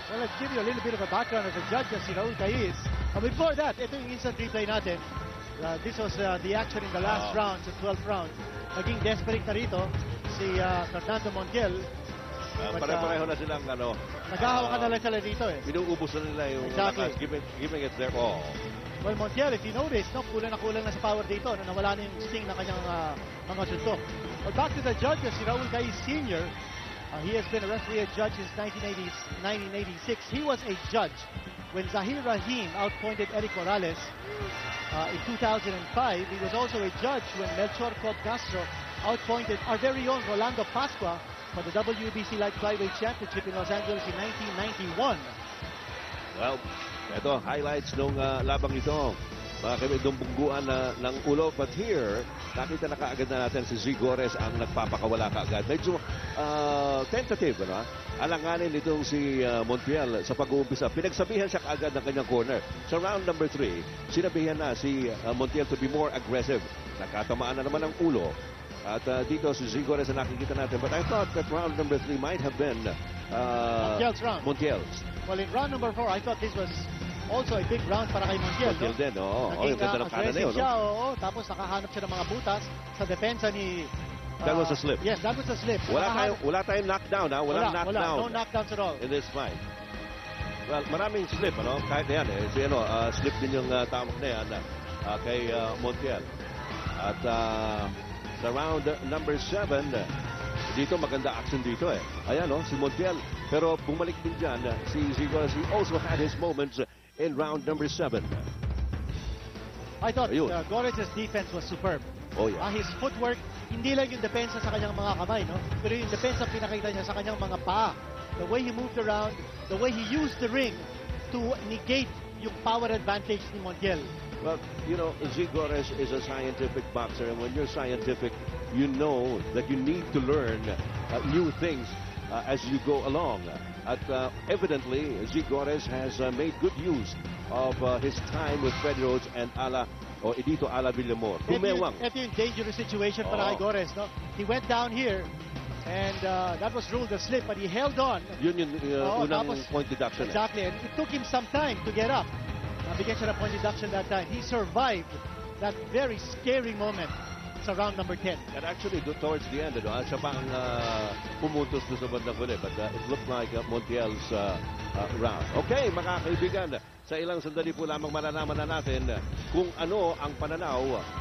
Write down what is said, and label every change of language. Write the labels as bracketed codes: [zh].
[en] Well, let's give you a little bit of a background of the judges, si Raul Caiz. Before that, [tl] ito yung instant replay natin. [en] This was the action in the last round, the 12th round. [tl] Naging desperate na rito si Fernando Montiel. Pare-pareho na silang naghahawakan na lang sila dito, eh. Pinuubos na nila yung [en] giving it their all. Well, Montiel, if you notice, [tl] kulang na sa [en] power dito. [tl] Nawala na yung sting ng kanyang mga suntok. [en] But back to the judges, si Raul Caiz Sr., he has been a referee and judge since 1986. He was a judge when Zahir Rahim outpointed Eric Morales in 2005. He was also a judge when Melchor Cod Castro outpointed our very own Rolando Pascua for the WBC Light Flyweight Championship in Los Angeles in 1991. [tl] Well, ito, highlights nung labang ito. Mga kaibigan, bungguan ng ulo. [en] But here, [tl] nakita na kaagad na natin si Zigores ang nagpapakawala kaagad. Medyo tentative, ano? Alanganin itong si Montiel sa pag-uumpisa. Pinagsabihan siya kaagad ng kanyang corner. Sa round number 3, sinabihan na si Montiel [en] to be more aggressive. [tl] Nakatamaan na naman ang ulo. At dito si Zigores na nakikita natin. [en] But I thought that round number 3 might have been Montiel's round. Montiel's. Well, in round number 4, I thought this was also a big round [tl] para kay [en] Montiel. [tl] Montiel din, oo. Yung ganda ng kanan na yun, siya, tapos nakahanap siya ng mga butas sa depensa ni... [en] that was a slip. Yes, that was a slip. [tl] Wala tayong knockdown, ha? Walang knockdown. [en] No knockdowns at all. In this fight. [tl] Well, maraming slip, ano? Kahit na yan, eh. Si, slip din yung tamak na yan kay Montiel. At sa round number 7, dito maganda action dito, eh. Ayan, si Montiel. Pero bumalik din dyan si Zigores. [en] He also had his moments in round number 7. I thought Gores' defense was superb. Oh, yeah. His footwork, [tl] hindi lang yung depensa sa kanyang mga kamay, no? Pero yung depensa pinakita niya sa kanyang mga paa. [en] The way he moved around, the way he used the ring to negate yung power advantage ni Montiel. Well, Zigores is a scientific boxer, and when you're scientific, you know that you need to learn new things as you go along. At evidently, Zigores has made good use of his time with Fred Rhodes and Edito Ala Villamor. [tl] Ito yung [en] dangerous situation [tl] para kay Gores, no? [en] He went down here, and that was ruled a slip, but he held on. [tl] Yun yung unang point deduction. [en] Exactly, and it took him some time to get up. [tl] Nabigyan siya ng point deduction that time. [en] He survived that very scary moment [tl] sa round number 10. [en] And actually, towards the end, [tl] siya pa ang pumuntos doon sa bandang huli. [en] But it looked like Montiel's round. [tl] Okay, mga kaibigan, sa ilang sandali po lamang malalaman na natin kung ano ang pananaw.